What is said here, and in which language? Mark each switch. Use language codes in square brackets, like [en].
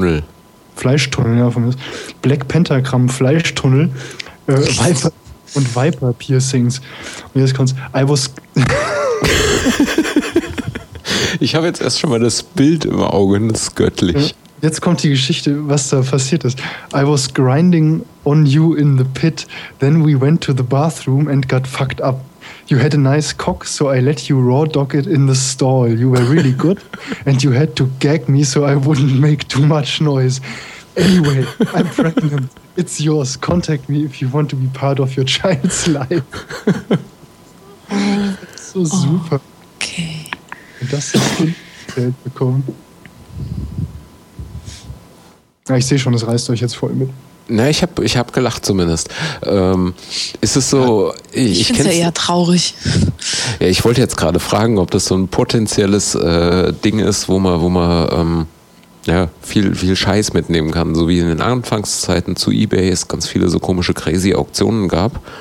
[de] So leichte, Fleischtunnel, ja, von mir. Black Pentagram, Fleischtunnel, Viper und Viper Piercings. Und jetzt kommt's, [en] I was. [de] Ich habe jetzt erst schon mal das Bild im Auge, das ist göttlich. Jetzt kommt die Geschichte, was da passiert ist. [en] I was grinding on you in the pit, then we went to the bathroom and got fucked up. You had a nice cock, so I let you raw dog it in the stall. You were really good and you had to gag me so I wouldn't make too much noise. Anyway, I'm pregnant. It's yours. Contact me if you want to be part of your child's life. [de] So super. Und das Geld bekommen. Ja, ich sehe schon, das reißt euch jetzt voll mit. Na, ich hab gelacht zumindest. Ist es so? Ja, ich finde es ja eher traurig. Ja, ich wollte jetzt gerade fragen, ob das so ein potenzielles Ding ist, wo man viel Scheiß mitnehmen kann, so wie in den Anfangszeiten zu eBay es ganz viele so komische crazy Auktionen gab.